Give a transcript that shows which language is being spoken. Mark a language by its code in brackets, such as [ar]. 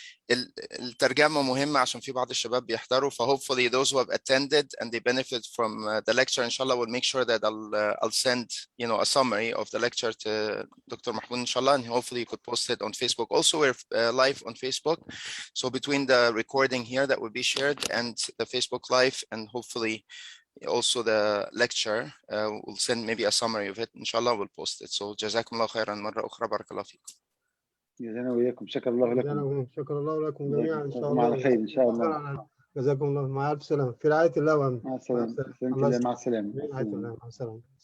[ar] الترجمة مهمة عشان في بعض الشباب بيحضروا. [en] hopefully those who have attended and they benefit from the lecture inshallah will make sure that I'll send a summary of the lecture to Dr. Mahmoud inshallah, and hopefully you could post it on Facebook. Also we're live on Facebook, so between the recording here that will be shared and the Facebook live and hopefully also the lecture, we'll send maybe a summary of it inshallah, we'll post it. So [ar] جزاكم الله خيرا مرة أخرى، بارك الله فيكم. جزانا وإياكم، شكر الله لكم. شكر الله لكم جميعا إن شاء الله الله. على خير إن شاء الله. جزاكم الله، مع ألف سلامة، في رعاية الله وأمنه. مع السلامة. الله مع السلامة. في رعاية الله، مع السلامة.